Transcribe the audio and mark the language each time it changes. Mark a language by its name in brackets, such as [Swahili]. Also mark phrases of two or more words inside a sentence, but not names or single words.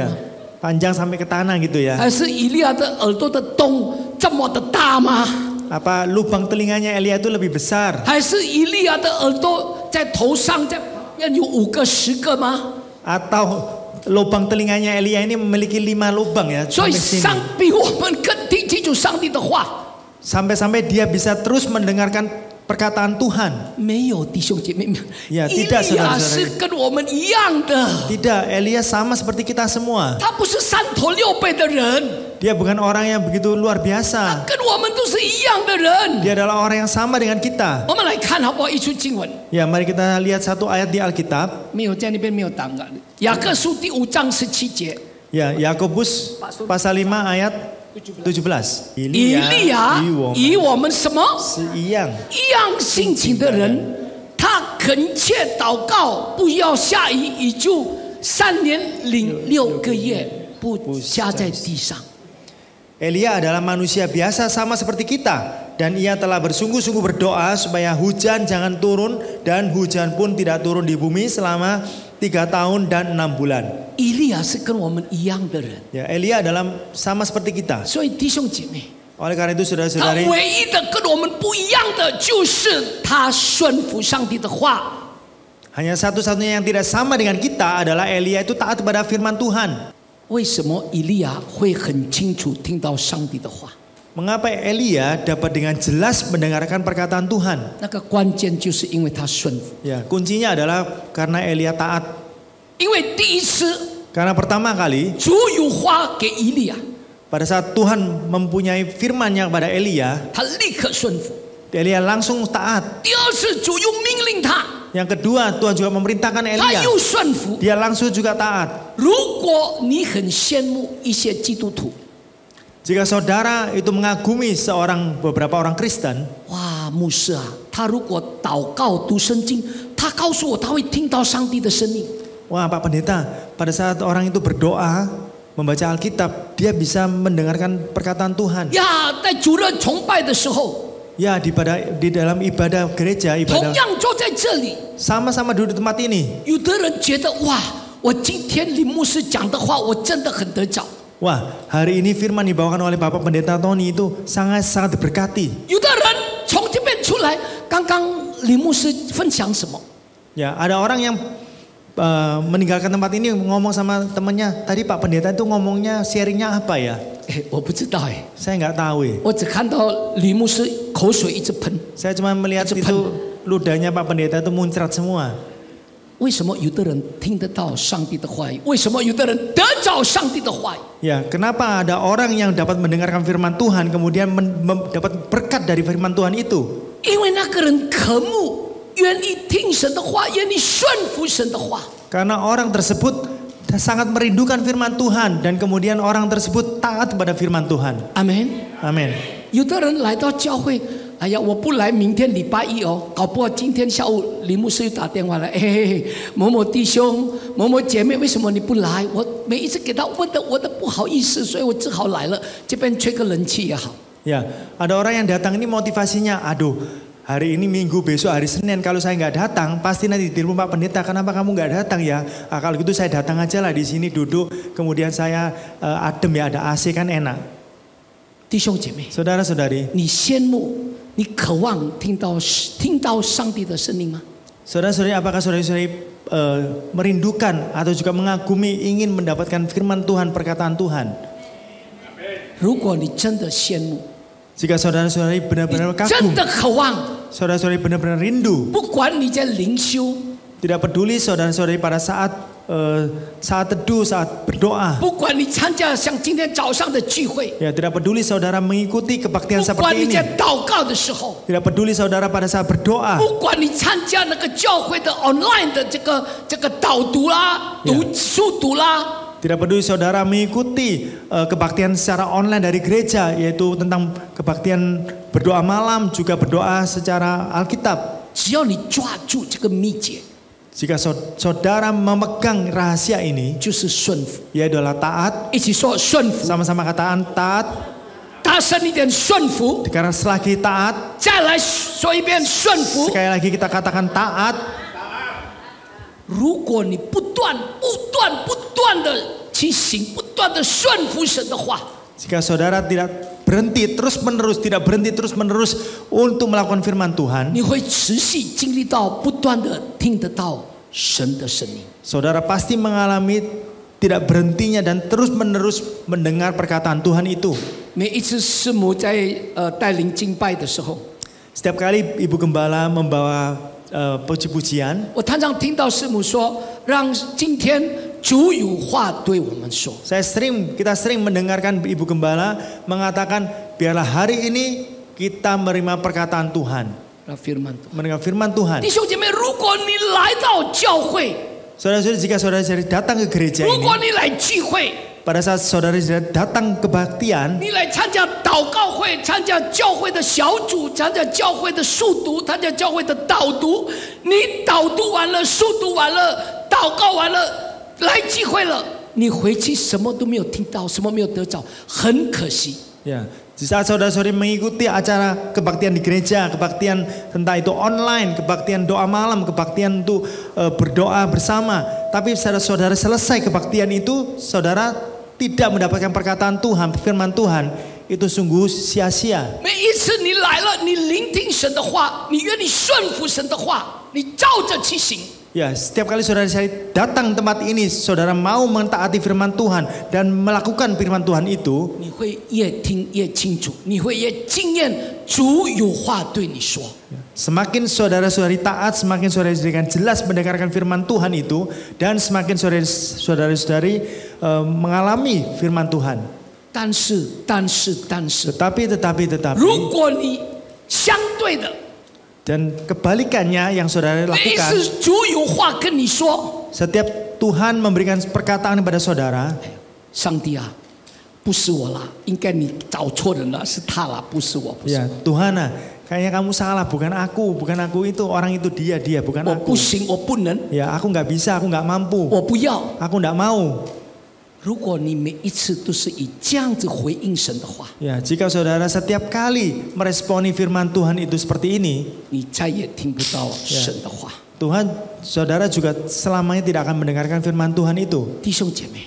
[Indonesian] Ya, [Chinese] 吗？ [Indonesian] panjang sampai ke tanah gitu ya. [Chinese] 还是以利亚的耳朵的洞这么的大吗？ [Indonesian] Apa lubang telinganya Elia itu lebih besar? [Chinese] 还是以利亚的耳朵在头上在旁边有5个、10个吗？ [Indonesian] Atau lubang telinganya Elia ini memiliki 5 lubang ya [Chinese] 所以 [Indonesian] sampai [Chinese] 上 [Indonesian] sini. [Chinese] 比我们更听清楚上帝的话。 [Indonesian] Sampai-sampai dia bisa terus mendengarkan perkataan Tuhan. [Chinese] 没有弟兄姐妹们， [Indonesian] Ya, [Chinese] 以 [Indonesian] tidak [Chinese] 利亚 [Indonesian] saudara-saudara. [Chinese] 是跟我们一样的， [Indonesian] Tidak, Elia sama seperti kita semua. [Chinese] 他不是3头6臂的人， [Indonesian] Dia bukan orang yang begitu luar biasa. [Chinese] 跟我们都是一样的人。 [Indonesian] Dia adalah orang yang sama dengan kita. [Chinese] 我们来看好不好？一处经文， [Indonesian] Ya, mari kita lihat satu ayat di Alkitab. [Chinese] 没有在那边没有档案。雅各书第5章17节， [Indonesian] Ya, Yakobus pasal 5 ayat 17. [Chinese] 以利亚以我们什么是一样性情的人，他恳切祷告，不要下雨，也就3年零6个月不下在地上。 [Indonesian] Elia adalah manusia biasa sama seperti kita. Dan ia telah bersungguh-sungguh berdoa supaya hujan jangan turun. Dan hujan pun tidak turun di bumi selama 3 tahun dan 6 bulan. [Chinese] 以利亚是跟我们一样的人， [Indonesian] Ya, Elia adalah sama seperti kita. [Chinese] 所以弟兄姐妹， [Indonesian] Oleh karena itu [Chinese] 他 [Indonesian] saudara-saudari, [Chinese] 唯一的跟我们不一样的就是他顺服上帝的话。 [Indonesian] hanya satu-satunya yang tidak sama dengan kita adalah Elia itu taat kepada firman Tuhan. [Chinese] 为什么以利亚会很清楚听到上帝的话？ [Indonesian] Mengapa Elia dapat dengan jelas mendengarkan perkataan Tuhan? [Chinese] 那个关键就是因为他顺服。 [Indonesian] Ya, kuncinya adalah karena Elia taat. [Chinese] 因为第一次 [Indonesian] Karena pertama kali [Chinese] 主有话给以利亚， [Indonesian] pada saat Tuhan mempunyai firman-Nya kepada Elia, [Chinese] 他立刻顺服。 [Indonesian] Elia langsung taat. [Chinese] 第二次主又命令他， [Indonesian] Yang kedua, Tuhan juga memerintahkan [Chinese] 他 [Indonesian] Elia. [Chinese] 又顺服。 [Indonesian] Dia langsung juga taat. [Chinese] 如果你很羡慕一些基督徒， [Indonesian] Jika saudara itu mengagumi beberapa orang Kristen, [Chinese] 哇，牧师啊，他如果祷告读圣经，他告诉我他会听到上帝的声音。 [Indonesian] wah Pak Pendeta, pada saat orang itu berdoa, membaca Alkitab, dia bisa mendengarkan perkataan Tuhan. [Chinese] 呀，在主日崇拜的时候， [Indonesian] Ya, di dalam ibadah gereja, [Chinese] 同 [Indonesian] ibadah [Chinese] 样坐在这里， [Indonesian] sama-sama duduk di tempat ini. [Chinese] 有的人觉得哇，我今天林牧师讲的话，我真的很得着。 [Indonesian] Wah, hari ini firman dibawakan oleh Bapak Pendeta Tony itu sangat-sangat diberkati. [Chinese] 有的人从这边出来，刚刚林牧师分享什么？ [Indonesian] Ya, ada orang yang meninggalkan tempat ini ngomong sama temannya, tadi Pak Pendeta itu ngomongnya sharingnya apa ya? [Chinese] 我不知道哎， [Indonesian] Saya nggak tahu. [Chinese] 我只看到李牧师口水一直喷。 [Indonesian] Saya cuma melihat itu ludahnya Pak Pendeta itu muncrat semua. [Chinese] 为什么有的人听得到上帝的话语？为什么有的人得着上帝的话语？ [Indonesian] Ya, kenapa ada orang yang dapat mendengarkan firman Tuhan kemudian dapat berkat dari firman Tuhan itu? [Chinese] 因为那个人渴慕，愿意听神的话，愿意顺服神的话。 [Indonesian] Karena orang tersebut sangat merindukan firman Tuhan dan kemudian orang tersebut taat kepada firman Tuhan. [Chinese] 阿门。 [Indonesian] Amin. [Chinese] 有的人来到教会，哎呀，我不来，明天礼拜一哦，搞不好今天下午李牧师又打电话来，嘿，某某弟兄、某某姐妹，为什么你不来？我每一次给他问的，我的不好意思，所以我只好来了。这边吹个冷气也好。 [Indonesian] Ya, ada orang yang datang ini motivasinya, aduh, hari ini Minggu, besok hari Senin, kalau saya nggak datang, pasti nanti di rumah pendeta, kenapa kamu nggak datang ya? Kalau gitu saya datang aja lah di sini duduk, kemudian saya adem ya, ada AC kan enak. [Chinese] 弟兄姐妹， [Indonesian] Saudara-saudari, [Chinese] 你羡慕、你渴望听到上帝的声音吗？ [Indonesian] saudara-saudari, apakah saudara-saudari merindukan atau juga mengagumi, ingin mendapatkan firman Tuhan, perkataan Tuhan? [Chinese] 如果你真的羡慕， [Indonesian] Jika saudara-saudari [Chinese] 你 [Indonesian] benar-benar [Chinese] 真 [Indonesian] kagum, [Chinese] 的渴望， [Indonesian] saudara-saudari benar-benar rindu, [Chinese] 不管你在灵修， [Indonesian] tidak peduli saudara-saudari pada saat teduh, saat berdoa, [Chinese] 不管你参加像今天早上的聚会， [Indonesian] ya tidak peduli saudara mengikuti [Chinese] 不 [Indonesian] kebaktian [Chinese] 管 [Indonesian] seperti [Chinese] 你 [Indonesian] ini, [Chinese] 在祷告的时候， [Indonesian] tidak peduli saudara pada saat berdoa, [Chinese] 不管你参加那个教会的 online 的这个导读啦、速读啦， [Indonesian] tidak peduli saudara mengikuti kebaktian secara online dari gereja, yaitu tentang kebaktian berdoa malam, juga berdoa secara Alkitab. [Chinese] 只要你抓住这个秘诀， [Indonesian] Jika saudara memegang rahasia ini, [Chinese] 就是顺服。 [Indonesian] yaitu adalah taat, [Chinese] 一起说顺服， [Indonesian] sama-sama katakan taat, [Chinese] 大声一点顺服， [Indonesian] karena selagi taat, [Chinese] 再来说一遍顺服。 [Indonesian] sekali lagi kita katakan taat. [Chinese] 如果你不断的去行，不断的顺服神的话， [Indonesian] Jika saudara tidak berhenti terus menerus untuk melakukan firman Tuhan, [Chinese] 你会持续经历到不断的听得到神的声音。 [Indonesian] saudara pasti mengalami tidak berhentinya dan terus menerus mendengar perkataan Tuhan itu. [Chinese] 每一次师母在带领敬拜的时候， [Indonesian] Setiap kali ibu gembala membawa puji-pujian, [Chinese] 我常常听到师母说，让今天主有话对我们说。 [Indonesian] kita sering mendengarkan ibu gembala mengatakan, biarlah hari ini kita menerima perkataan Tuhan, 那 firman Tuhan. mendengar firman Tuhan. [Chinese] 弟兄姐妹，如果你来到教会， [Indonesian] Saudara-saudari, jika saudara-saudari datang ke gereja [Chinese] 如 [Indonesian] ini, [Chinese] 果你来聚会， [Indonesian] pada saat saudara-saudari datang kebaktian, [Chinese] 你来参加祷告会，参加教会的小组，参加教会的速读，参加教会的导读。你导读完了，速读完了，祷告完了，来聚会了，你回去什么都没有听到，什么没有得着，很可惜。 [Indonesian] ya, di saat saudara-saudari mengikuti acara kebaktian di gereja, kebaktian tentang itu online, kebaktian doa malam, kebaktian untuk berdoa bersama, tapi saudara-saudara selesai kebaktian itu, saudara tidak mendapatkan perkataan Tuhan, firman Tuhan, itu sungguh sia-sia. [Chinese] 每一次你来了，你聆听神的话，你愿意顺服神的话，你照着去行。 [Indonesian] Ya, setiap kali saudara datang tempat ini, saudara mau mentaati firman Tuhan dan melakukan firman Tuhan itu, [Chinese] 你会越听越清楚，你会越经验主有话对你说。 [Indonesian] semakin saudara-saudari taat, semakin saudara-saudari dengan jelas mendengarkan firman Tuhan itu, dan semakin saudara-saudari mengalami firman Tuhan. [Chinese] 但是， [Indonesian] Tetapi, [Chinese] 如果你相对的， [Indonesian] dan kebalikannya yang saudara [Chinese] 每一 [Indonesian] lakukan, [Chinese] 次主有话跟你说， [Indonesian] setiap Tuhan memberikan perkataan kepada saudara, [Chinese] 上帝啊，不是我啦，应该你找错人了，是他啦，不是我，不是 [Indonesian] ya Tuhan ah, kayaknya kamu salah, bukan aku itu, orang itu dia, bukan [Chinese] 我 [Indonesian] aku. [Chinese] 不行，我不能， [Indonesian] Ya, aku nggak bisa, aku nggak mampu, [Chinese] 我不要。 [Indonesian] aku nggak mau. [Chinese] 如果你每一次都是以这样子回应神的话， [Indonesian] Ya, jika saudara setiap kali meresponi firman Tuhan itu seperti ini, [Chinese] 你再也听不到神的话。 [Indonesian] Tuhan, saudara juga selamanya tidak akan mendengarkan firman Tuhan itu. [Chinese] 弟兄姐妹，